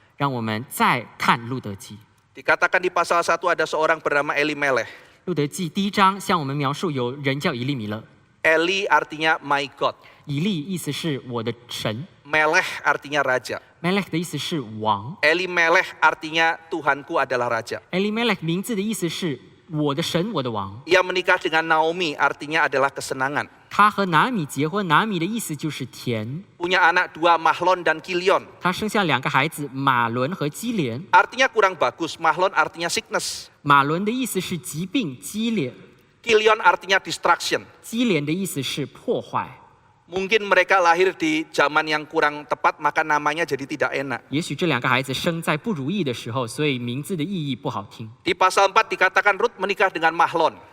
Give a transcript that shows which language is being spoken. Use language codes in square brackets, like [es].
[zh] 让我们再看路德记。 [id] Dikatakan di pasal 1 ada seorang bernama Elimelech. [zh] 路德记第1章向我们描述有人叫以利米勒， [id] Eli artinya [en] my God. [zh] 以利意思是我的神 [id] Melech artinya raja. [zh] ，Melech 的意思是王 [id] Elimelech artinya Tuhanku adalah raja. [zh] ，Elimelech 名字的意思是我的神，我的王。 [id] Ia menikah dengan Naomi artinya adalah kesenangan. [zh] 他和拿米结婚，拿米的意思就是甜。 [id] Punya anak 2 Mahlon dan Kilion. [zh] 他生下2个孩子，马伦和基连。 [id] Artinya kurang bagus. Mahlon artinya sickness. [zh] 马伦的意思是疾病，基连； [id] Kilion artinya distraction. [zh] 基连的意思是破坏。 [id] Mungkin mereka lahir di zaman yang kurang tepat, maka namanya jadi tidak enak. [zh] 也许这2个孩子生在不如意的时候，所以名字的意义不好听。 [id] Di pasal 4 dikatakan Rut menikah dengan Mahlon.